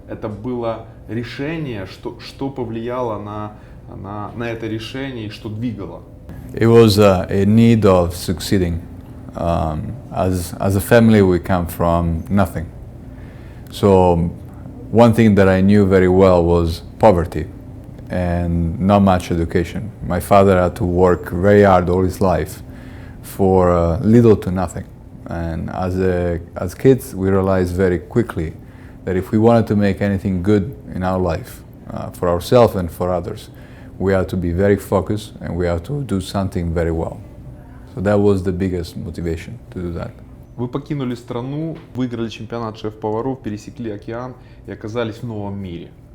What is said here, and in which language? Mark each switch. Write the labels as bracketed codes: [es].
[ru] Это было решение, что повлияло на это решение и что двигало? [en] It was a need of succeeding. As a family, we come from nothing. So one thing that I knew very well was poverty and not much education. My father had to work very hard all his life for little to nothing. And as kids, we realized very quickly that if we wanted to make anything good in our life, for ourselves and for others, we had to be very focused and we had to do something very well. So that was the biggest motivation to do that. [ru] Вы покинули страну, выиграли чемпионат шеф-поваров, пересекли океан и оказались в новом мире.